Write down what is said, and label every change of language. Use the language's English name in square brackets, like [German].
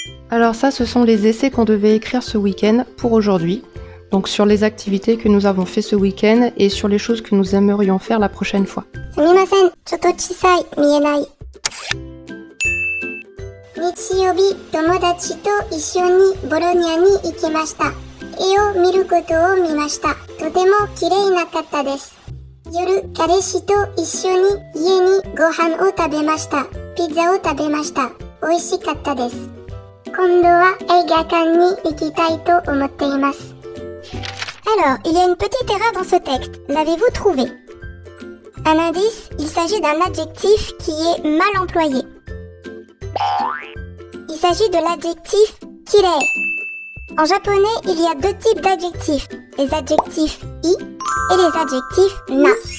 [French] Alors ça, ce sont les essais qu'on devait écrire ce week-end pour aujourd'hui. Donc sur les activités que nous avons fait ce week-end et sur les choses que nous aimerions faire la prochaine fois. [Japanese] すみません、ちょっと小さい、見えない。日曜日、友達と一緒にボロニャに行きました。絵を見ることを見ました。とても綺麗なかったです。夜、彼氏と一緒に家にご飯を食べました。ピザを食べました。美味しかったです。今度は映画館に行きたいと思っています。 [French] Alors, il y a une petite erreur dans ce texte. L'avez-vous trouvé? Un indice, il s'agit d'un adjectif qui est mal employé. Il s'agit de l'adjectif kirei. En japonais, il y a deux types d'adjectifs, les adjectifs i et les adjectifs na.